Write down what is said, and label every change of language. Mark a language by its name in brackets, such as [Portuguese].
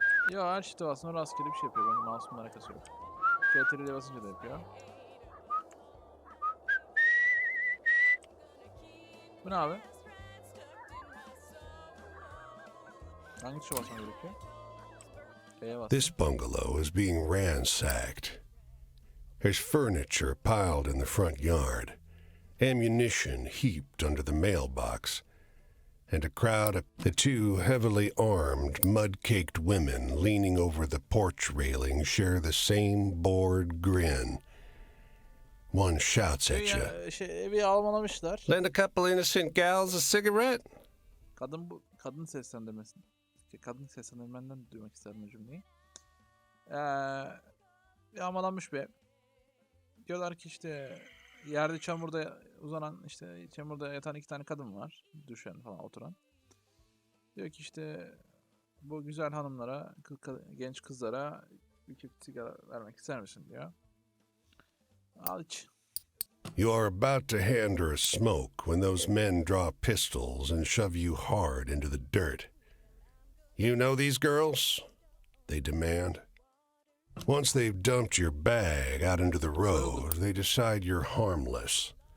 [Turkish] Yo, her shift'e basınca rastgele bir şey yapıyor. Benim mouse'umun alakası yok. CTRL'ye basınca da yapıyor. Bu ne abi? Hangi tuşa basmam gerekiyor? [English] This bungalow is being ransacked. There's furniture piled in the front yard, ammunition heaped under the mailbox, and a crowd of the two heavily armed, mud-caked women leaning over the porch railing share the same bored grin. One shouts at you. [Turkish] Evi almalamışlar. [English] Lend a couple innocent gals a cigarette? [Turkish] Kadın seslendirmesin. Kadın seslendirmenden duymak isterim bu cümleyi. Yağmalanmış bir ev. Diyorlar ki işte yerde çamurda uzanan, işte çamurda yatan iki tane kadın var. Düşen falan oturan. Diyor ki işte bu güzel hanımlara, genç kızlara bir çift sigara vermek ister misin diyor. Al iç. [English] You are about to hand her a smoke when those men draw pistols and shove you hard into the dirt. You know these girls? They demand. Once they've dumped your bag out into the road, they decide you're harmless.